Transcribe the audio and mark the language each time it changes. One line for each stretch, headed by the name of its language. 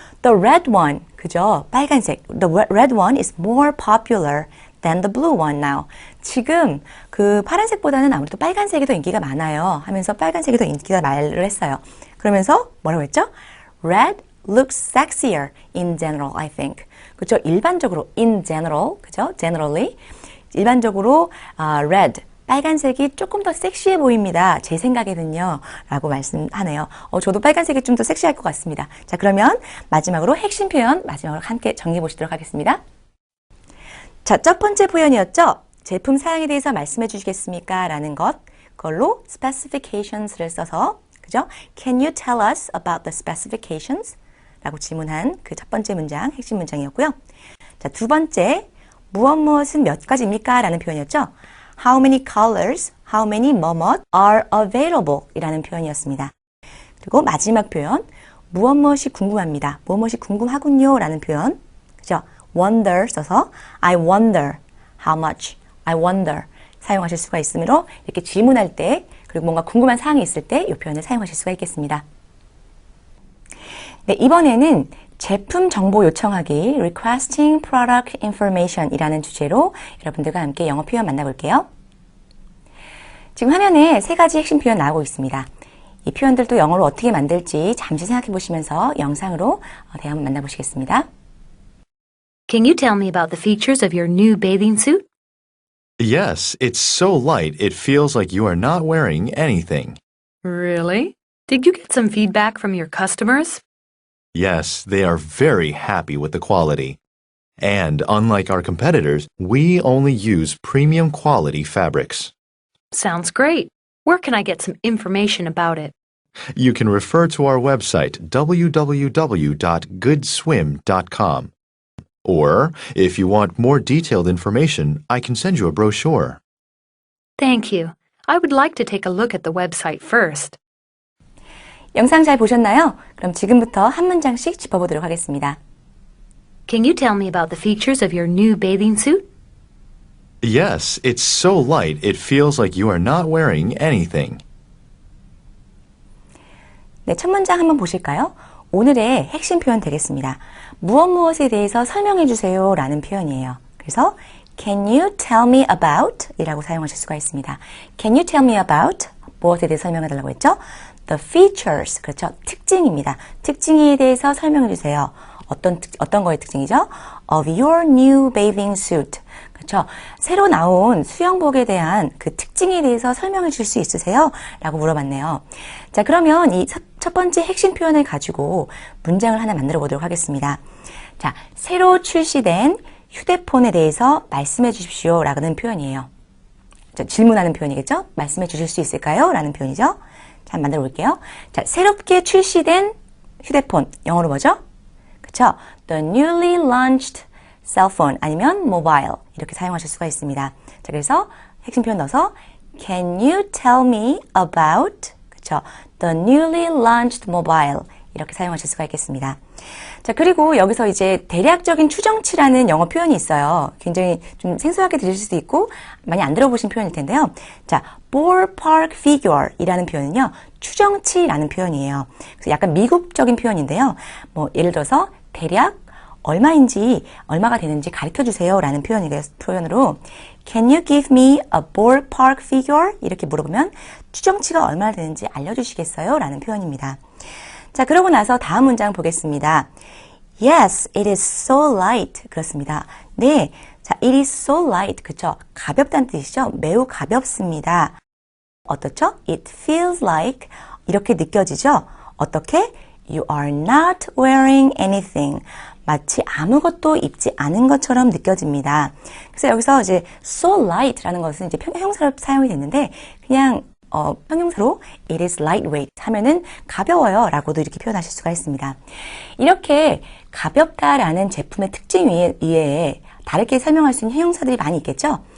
English: The red one,
Korean: 그죠? 빨간색.
English: The red one is more popular than the blue one now.
Korean: 지금 그 파란색보다는 아무래도 빨간색이 더 인기가 많아요 하면서 빨간색이 더 인기가 말을 했어요. 그러면서 뭐라고 했죠?
English: Red looks sexier in general, I think.
Korean: 그렇죠? 일반적으로
English: in general,
Korean: 그죠? generally 일반적으로 red 빨간색이 조금 더 섹시해 보입니다. 제 생각에는요. 라고 말씀하네요. 저도 빨간색이 좀 더 섹시할 것 같습니다. 자, 그러면 마지막으로 핵심 표현 마지막으로 함께 정리해 보시도록 하겠습니다. 자, 첫 번째 표현이었죠. 제품 사양에 대해서 말씀해 주시겠습니까? 라는 것. 그걸로 specifications를 써서 그죠?
English: Can you tell us about the specifications?
Korean: 라고 질문한 그 첫 번째 문장, 핵심 문장이었고요. 자, 두 번째, 무엇은 몇 가지입니까? 라는 표현이었죠.
English: How many colors, how many
Korean: 뭐뭇
English: are available?
Korean: 이라는 표현이었습니다. 그리고 마지막 표현, 무엇이 궁금합니다. 무엇이 궁금하군요. 라는 표현. 그죠? wonder 써서
English: I wonder how much,
Korean: I wonder 사용하실 수가 있으므로 이렇게 질문할 때 그리고 뭔가 궁금한 사항이 있을 때 이 표현을 사용하실 수가 있겠습니다. 네, 이번에는 제품 정보 요청하기
English: Requesting Product Information
Korean: 이라는 주제로 여러분들과 함께 영어 표현 만나볼게요. 지금 화면에 세 가지 핵심 표현 나오고 있습니다. 이 표현들도 영어로 어떻게 만들지 잠시 생각해 보시면서 영상으로 대화 만나보시겠습니다.
English: Can you tell me about the features of your new bathing suit? Yes, it's so light it feels like you are not wearing anything. Really? Did you get some feedback from your customers? Yes, they are very happy with the quality. And unlike our competitors, we only use premium quality fabrics. Sounds great. Where can I get some information about it? You can refer to our website, www.goodswim.com. Or, if you want more detailed information, I can send you a brochure. Thank you. I would like to take a look at the website first.
Korean: 영상 잘 보셨나요? 그럼 지금부터 한 문장씩 짚어보도록 하겠습니다.
English: Can you tell me about the features of your new bathing suit? Yes, it's so light it feels like you are not wearing anything.
Korean: 네, 첫 문장 한번 보실까요? 오늘의 핵심 표현 되겠습니다. 무엇에 대해서 설명해 주세요 라는 표현이에요. 그래서
English: Can you tell me about?
Korean: 이라고 사용하실 수가 있습니다.
English: Can you tell me about?
Korean: 무엇에 대해서 설명해 달라고 했죠?
English: The features,
Korean: 그렇죠? 특징입니다. 특징에 대해서 설명해 주세요. 어떤 거의 특징이죠?
English: Of your new bathing suit.
Korean: 그렇죠? 새로 나온 수영복에 대한 그 특징에 대해서 설명해 줄 수 있으세요? 라고 물어봤네요. 자, 그러면 이 첫 번째 핵심 표현을 가지고 문장을 하나 만들어 보도록 하겠습니다. 자, 새로 출시된 휴대폰에 대해서 말씀해 주십시오 라는 표현이에요. 자, 질문하는 표현이겠죠? 말씀해 주실 수 있을까요? 라는 표현이죠. 자, 한번 만들어 볼게요. 자, 새롭게 출시된 휴대폰, 영어로 뭐죠? 그쵸?
English: The newly launched cell phone
Korean: 아니면
English: mobile
Korean: 이렇게 사용하실 수가 있습니다. 자, 그래서 핵심 표현 넣어서
English: Can you tell me about
Korean: 그쵸?
English: The newly launched mobile
Korean: 이렇게 사용하실 수가 있겠습니다. 자, 그리고 여기서 이제 대략적인 추정치라는 영어 표현이 있어요. 굉장히 좀 생소하게 들릴 수도 있고 많이 안 들어보신 표현일 텐데요. 자, ballpark figure 이라는 표현은요, 추정치라는 표현이에요. 그래서 약간 미국적인 표현인데요. 뭐 예를 들어서 대략 얼마인지 얼마가 되는지 가르쳐 주세요 라는 표현으로
English: Can you give me a ballpark figure?
Korean: 이렇게 물어보면 추정치가 얼마나 되는지 알려주시겠어요? 라는 표현입니다. 자, 그러고 나서 다음 문장 보겠습니다.
English: Yes, it is so light.
Korean: 그렇습니다. 네, 자,
English: it is so light.
Korean: 그쵸? 가볍다는 뜻이죠? 매우 가볍습니다. 어떻죠?
English: It feels like
Korean: 이렇게 느껴지죠? 어떻게?
English: You are not wearing anything.
Korean: 마치 아무것도 입지 않은 것처럼 느껴집니다. 그래서 여기서 이제 so light라는 것은 이제 형용사로 사용이 됐는데 그냥 형용사로
English: it is lightweight
Korean: 하면은 가벼워요 라고도 이렇게 표현하실 수가 있습니다. 이렇게 가볍다라는 제품의 특징 이외에 다르게 설명할 수 있는 형용사들이 많이 있겠죠?